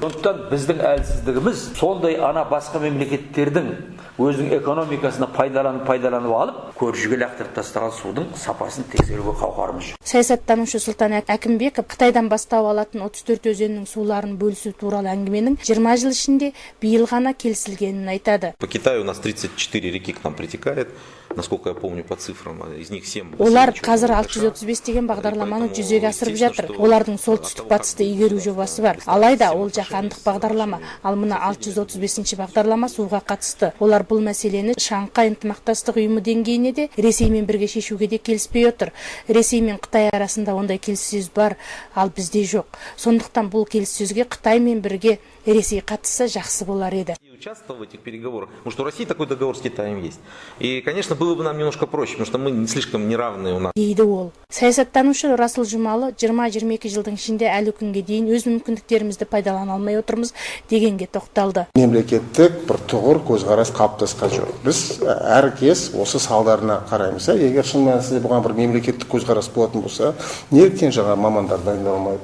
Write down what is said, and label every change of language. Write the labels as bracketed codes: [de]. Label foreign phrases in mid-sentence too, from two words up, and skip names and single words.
[kk] Сондықтан біздің әлсіздігіміз сондай ана басқа мемлекеттердің өзінің экономикасына пайдаланып алып, көршіге лақтырып тастаған судың сапасын тексеруге қауқарымыз жоқ. Саясаттанушы Сұлтан Әкімбеков Қытайдан бастау алатын 34 өзеннің суларын бөлісу туралы әңгіменің 20 жыл ішінде биыл ғана келісілгенін айтады. [ru] По Китаю у нас 34 реки к нам притекает. Насколько я помню по цифрам, из них 7. [kk] Олар қазір 635 деген бағдарламаны жүзеге асырып жатыр. Олардың солтүстік-батысты игеру жобасы бар. Алайда ол жаһандық бағдарлама, ал мына 635-ші бағдарлама суға қатысты. Олар бұл мәселені Шанхай ынтымақтастық ұйымы деңгейіне де Ресеймен бірге шешуге де келіспей отыр. Ресей мен Қытай арасында ондай келіссөз бар, ал бізде жоқ. Сондықтан бұл келіссөзге Қытаймен бірге Ресей қатысса жақсы болар еді. [ru] Участвовал в этих переговорах, потому что у России такой договор с Китаем есть. И, конечно, был было бы нам немножко проще, потому что мы не слишком неравные у нас. [kk] дейді ол. Саясаттанушы Расыл Жұмалы 20-22 жылдың ішінде әлі күнге дейін өз мүмкіндіктерімізді пайдалана алмай отырмыз дегенге тоқталды. Мемлекеттік бір тұғыр көзқарас қалыптасқан жоқ. Біз әркез осы салдарына қараймыз. Егер шын мәнісінде бұған бір мемлекеттік көзқарас болатын болса, неліктен жаңа мамандар дайындалмайды?